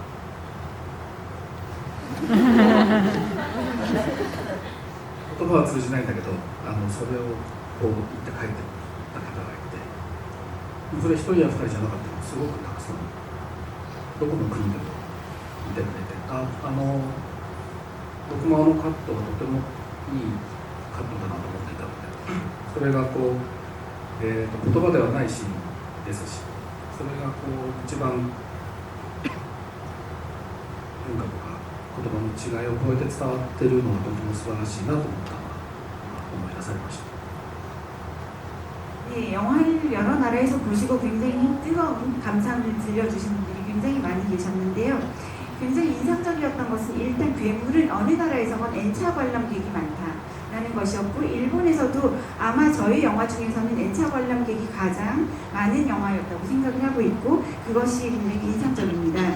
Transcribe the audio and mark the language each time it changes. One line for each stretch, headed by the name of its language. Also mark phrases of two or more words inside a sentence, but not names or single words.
Japanese: 言葉は通じないんだけどそれをこう言って帰ってた方がいてそれ一人や二人じゃなかったのすごくたくさんどこの国でも見てくれて僕もカットがとてもいいカットだなと思っていたのでそれがこう、言葉ではないシーンですしそれがこう一番文化とか言葉の違いを超えて伝わっているのはとても素晴らしいなと思ったのが思い出されました。
Korean: 네, 영화를 여러 나라에서 보시고 굉장히 뜨거운 감상을 들려주신 분들이 굉장히 많이 계셨는데요. 굉장히 인상적이었던 것은 일단 괴물은 어느 나라에서건 N차 관람객이 많다라는 것이었고 일본에서도 아마 저희 영화 중에서는 N차 관람객이 가장 많은 영화였다고 생각을 하고 있고 그것이 굉장히 인상적입니다.